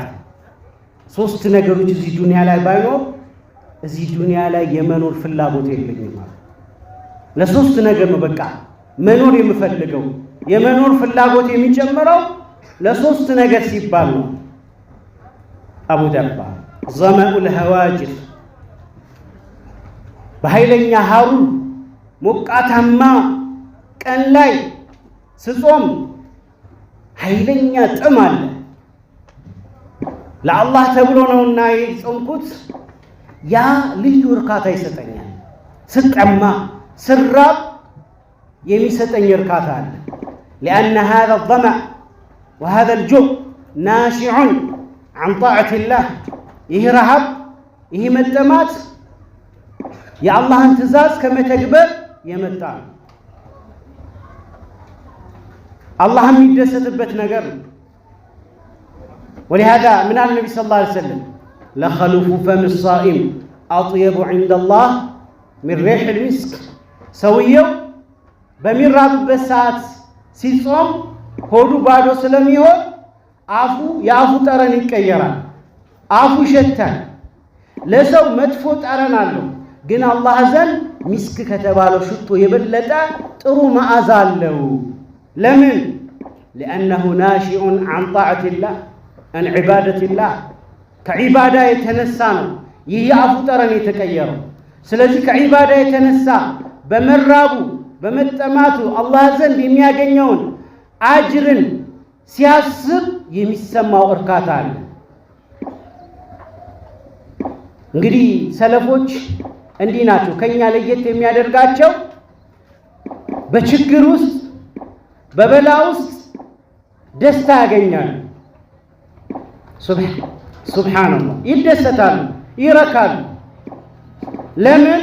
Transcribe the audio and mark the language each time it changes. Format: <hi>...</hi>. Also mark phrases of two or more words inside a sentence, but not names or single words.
<am>ሶስት ነገሮች እዚህ ዱንያ ላይ ባይኖር እዚህ ዱንያ ላይ የመኖር ፍላጎት የለኝም ማለት ለሶስት ነገር ነው በቃ መኖር የምፈልገው። የመኖር ፍላጎት የሚጨምረው ለሶስት ነገር ሲባል ነው። አቡ ደርዳ</am> <ar>ظمأ الهواجر</ar> <am>በኃይለኛ ሐሩር ሞቃታማ ቀን ላይ ስጾም ኃይለኛ ጥም አለ። ለአላህ ተብሎ ነውና የጾምኩት ያ ልዩ እርካታ ይሰጠኛል። ስጠማ ስራብ የሚሰጠኝ እርካታ አለ።</am> <ar>لأن هذا الظمأ وهذا الجوع ناشع عن طاعة الله</ar> <am>ይህ ረሃብ ይህ መጠማት የአላህን ትእዛዝ ከመተግበር የመጣ ነው። አላህ የሚደሰትበት ነገር ነው።</am> <ar>ولهذا من النبي صلى الله عليه وسلم لخلوف فم الصائم أطيب عند الله من ريح المسك</ar> <am>ሰውየው በሚራብበት ሰዓት ሲጾም ሆዱ ባዶ ስለሚሆን የአፉ ጠረን ይቀየራል። አፉ ይሸታል። ለሰው መጥፎ ጠረን አለው፣ ግን አላህ ዘንድ ሚስክ ከተባለው ሽቶ የበለጠ ጥሩ መዓዛ አለው። ለምን?</am> <ar>لأنه ناشئ عن طاعة الله عن عبادة الله</ar> <am>ከዒባዳ የተነሳ ነው ይህ የአፉ ጠረን የተቀየረው። ስለዚህ ከዒባዳ የተነሳ በመራቡ በመጠማቱ አላህ ዘንድ የሚያገኘውን አጅርን ሲያስብ የሚሰማው እርካታ አለ። እንግዲህ ሰለፎች እንዲህ ናቸው። ከኛ ለየት የሚያደርጋቸው በችግር ውስጥ በበላ ውስጥ ደስታ ያገኛሉ። ሱብሃንአላህ ይደሰታሉ። ይረካሉ። ለምን?</am>